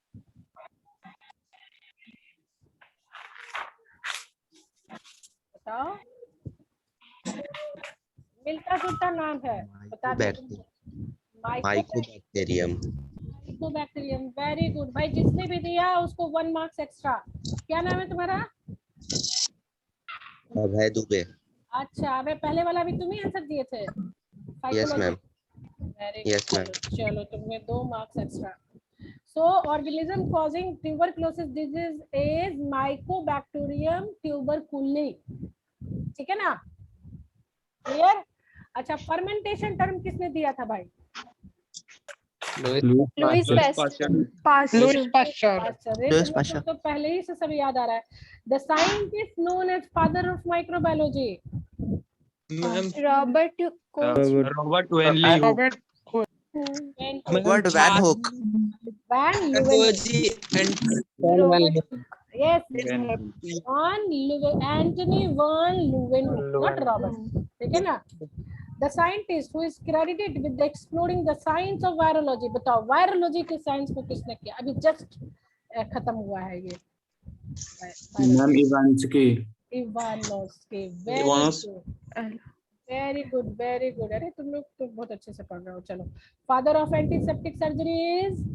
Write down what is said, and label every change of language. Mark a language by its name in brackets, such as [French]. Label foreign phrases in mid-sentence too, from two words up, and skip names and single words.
[Hindi] बताओ, मिलता जुलता नाम है, बता दो। माइकोबैक्टीरियम। माइकोबैक्टीरियम, [English] very good bhai, [Hindi] जिसने भी दिया उसको [English] 1 marks extra. [Hindi] क्या नाम है तुम्हारा? अभय दुबे। अच्छा, अबे पहले वाला भी तुम ही आंसर दिए थे? [English] yes ma'am. वेरी Yes, गुड, ma'am. [Hindi] चलो तुमने [English] 2 marks extra. so organism causing tuberculosis disease is Mycobacterium tuberculi, [Hindi] ठीक है ना, क्लियर? अच्छा, [English] fermentation term [Hindi] किसने दिया था भाई? [English] Louis Pasteur. [Hindi] तो पहले ही से सब याद आ रहा है। [English] the scientist known as father of microbiology, Robert Koch. [Hindi] रॉबर्ट वेनली [English] Robert Robert Van Hook. Van Leeuwenhoek, yes, Anthony Van Leeuwenhoek, not Robert, [Hindi] ठीक है ना। [English] The scientist who is credited with exploring the science of virology, [Hindi] बताओ वायरोलॉजी के साइंस को किसने किया? अभी जस्ट खत्म हुआ है ये। मैम इवांस्की। इवानोस्की, [English] very good, very good. [Hindi] अरे तुम लोग तो बहुत अच्छे से पढ़ रहे हो। चलो, [English] father of antiseptic surgery is